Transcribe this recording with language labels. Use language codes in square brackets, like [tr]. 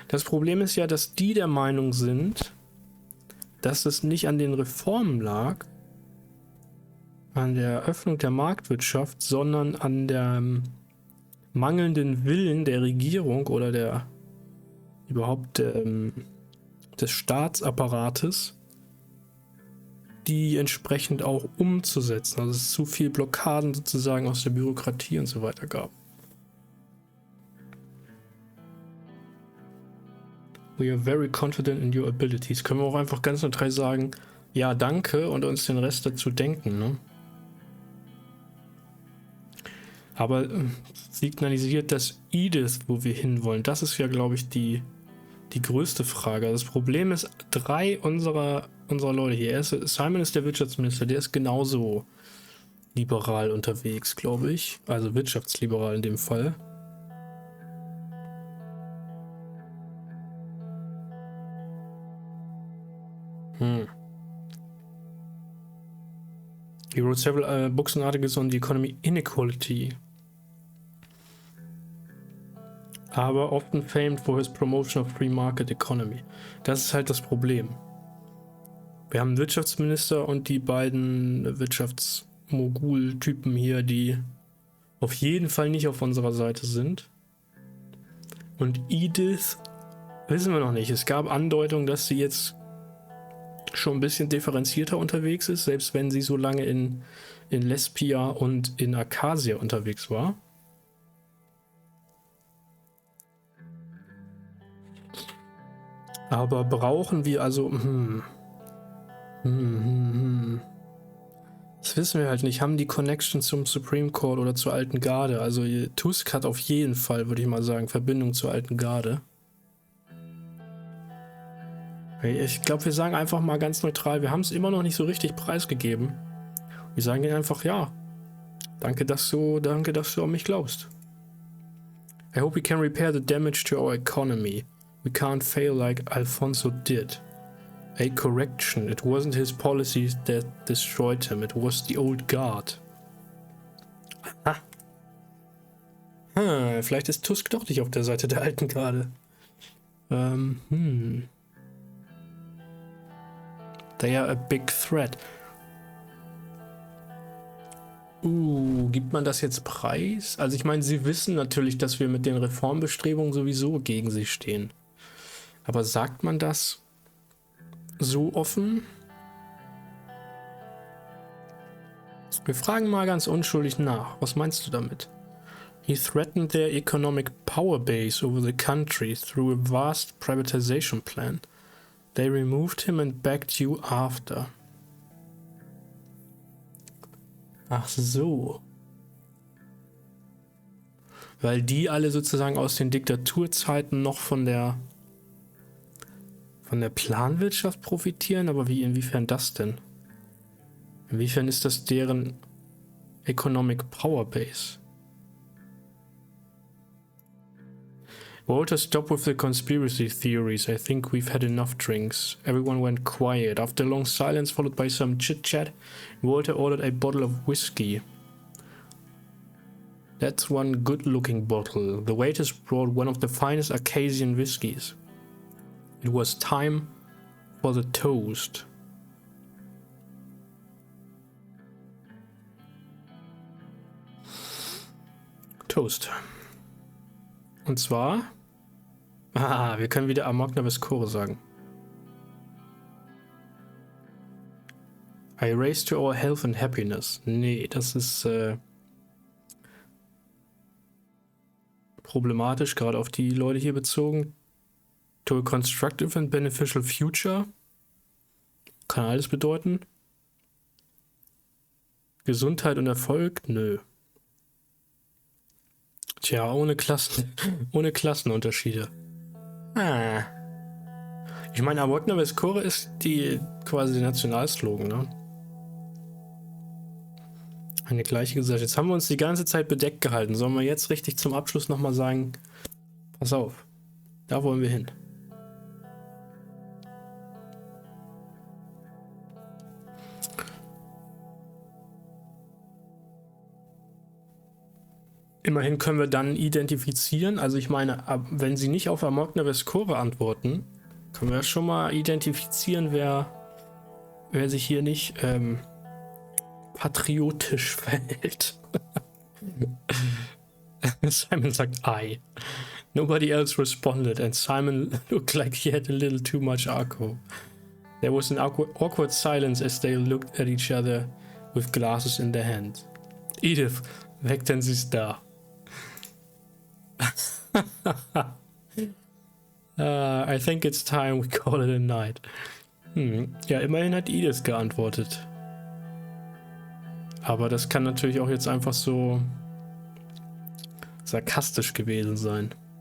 [de] Das Problem ist ja, dass die der Meinung sind, dass es nicht an den Reformen lag, an der Öffnung der Marktwirtschaft, sondern an der mangelnden Willen der Regierung oder der überhaupt des Staatsapparates, die entsprechend auch umzusetzen. Also es zu viel Blockaden sozusagen aus der Bürokratie und so weiter gab. [en] We are very confident in your abilities. [de] Können wir auch einfach ganz neutral sagen, ja, danke, und uns den Rest dazu denken, ne? Aber signalisiert das Edith, wo wir hinwollen? Das ist ja, glaube ich, die größte Frage. Das Problem ist, 3 unserer Leute hier. Simon ist der Wirtschaftsminister, der ist genauso liberal unterwegs, glaube ich. Also wirtschaftsliberal in dem Fall. [en] He wrote several books and articles on the economy inequality. [de] Aber [en] often famed for his promotion of free market economy. [de] Das ist halt das Problem. Wir haben einen Wirtschaftsminister und die beiden Wirtschaftsmogul-Typen hier, die auf jeden Fall nicht auf unserer Seite sind. Und Edith wissen wir noch nicht. Es gab Andeutungen, dass sie jetzt schon ein bisschen differenzierter unterwegs ist, selbst wenn sie so lange in Lesbia und in Acacia unterwegs war. Aber brauchen wir also... Das wissen wir halt nicht. Haben die Connection zum Supreme Court oder zur alten Garde? Also Tusk hat auf jeden Fall, würde ich mal sagen, Verbindung zur alten Garde. Ich glaube, wir sagen einfach mal ganz neutral, wir haben es immer noch nicht so richtig preisgegeben. Wir sagen ihnen einfach, ja, danke, dass du an mich glaubst. [en] I hope we can repair the damage to our economy. We can't fail like Alfonso did. A correction. It wasn't his policies that destroyed him. It was the old guard. Aha. [de] Vielleicht ist Tusk doch nicht auf der Seite der alten Garde. [en] They are a big threat. [de] Gibt man das jetzt preis? Also ich meine, sie wissen natürlich, dass wir mit den Reformbestrebungen sowieso gegen sie stehen. Aber sagt man das so offen? Wir fragen mal ganz unschuldig nach. Was meinst du damit? [en] He threatened their economic power base over the country through a vast privatization plan. They removed him and backed you after. [de] Ach so. Weil die alle sozusagen aus den Diktaturzeiten noch von der Planwirtschaft profitieren, aber inwiefern das denn? Inwiefern ist das deren [en] Economic Power Base? Walter, stop with the conspiracy theories. I think we've had enough drinks. Everyone went quiet. After a long silence followed by some chit-chat, Walter ordered a bottle of whiskey. That's one good-looking bottle. The waiters brought one of the finest Acadian whiskies. It was time for the toast. [de] Toast. Und zwar... wir können wieder Amokna Vescore sagen. [en] I race to our health and happiness. [de] Nee, das ist problematisch, gerade auf die Leute hier bezogen. [en] To a constructive and beneficial future. [de] Kann alles bedeuten. Gesundheit und Erfolg? Nö. Tja, ohne Klassenunterschiede. Ich meine, Amokna Vescore ist quasi der Nationalslogan, ne? Eine gleiche Gesellschaft. Jetzt haben wir uns die ganze Zeit bedeckt gehalten. Sollen wir jetzt richtig zum Abschluss nochmal sagen, pass auf, da wollen wir hin. Immerhin können wir dann identifizieren, also ich meine, wenn sie nicht auf Amokna Vescore antworten, können wir schon mal identifizieren, wer sich hier nicht patriotisch verhält. Simon sagt I. [en] Nobody else responded and Simon looked like he had a little too much alcohol. There was an awkward silence as they looked at each other with glasses in their hand. [de] Edith, weg, denn sie ist da. [en] I think it's time we call it a night. [de] Ja, immerhin hat Edith geantwortet. Aber das kann natürlich auch jetzt einfach so sarkastisch gewesen sein.